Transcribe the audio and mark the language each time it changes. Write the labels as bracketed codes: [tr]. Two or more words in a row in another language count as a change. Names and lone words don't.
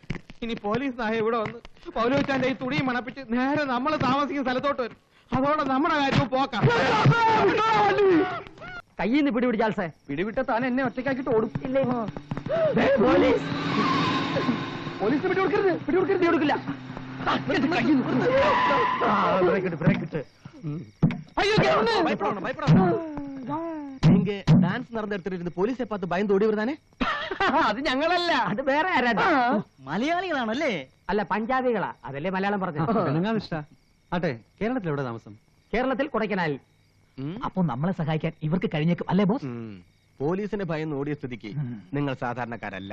[ml] ഇനി പോലീസ് നായ ഇവിടെ വന്ന് പൗലോച്ചാന്റെ ഈ തുണിയും മണപ്പിച്ച് നേരെ നമ്മൾ താമസിക്കുന്ന സ്ഥലത്തോട്ട് വരും. അതോടെ നമ്മുടെ കാര്യവും പോക്കാം. കയ്യിൽ നിന്ന് പിടിപിടിച്ചാൽസേ. പിടിവിട്ട താൻ എന്നെ ഒറ്റയ്ക്കാക്കിട്ട് ഓടും. പോലീസ് പോലീസ് പിടികൊടുക്കരുത്. പിടികൊടുക്കരുത്. കൊടുക്കില്ല. [ta] நீங்க டான்ஸ் நடந்த இடத்துல இருந்து போலீஸை பார்த்து பயந்து ஓடி வருதானே? [ml] അത് ഞങ്ങളല്ല, അത് വേറെ ആരാണ്? മലയാളികളാണല്ലേ? അല്ല, പഞ്ചാബികളാ. അതല്ലേ മലയാളം പറഞ്ഞു. ആട്ടെ, കേരളത്തിൽ എവിടെ താമസം? കേരളത്തിൽ കൊടൈക്കനാലിൽ. അപ്പൊ നമ്മളെ സഹായിക്കാൻ ഇവർക്ക് കഴിഞ്ഞേക്കും അല്ലേ ബോസ്? പോലീസിനെ ഭയന്ന് ഓടിയ സ്ഥിതിക്ക് നിങ്ങൾ സാധാരണക്കാരല്ല.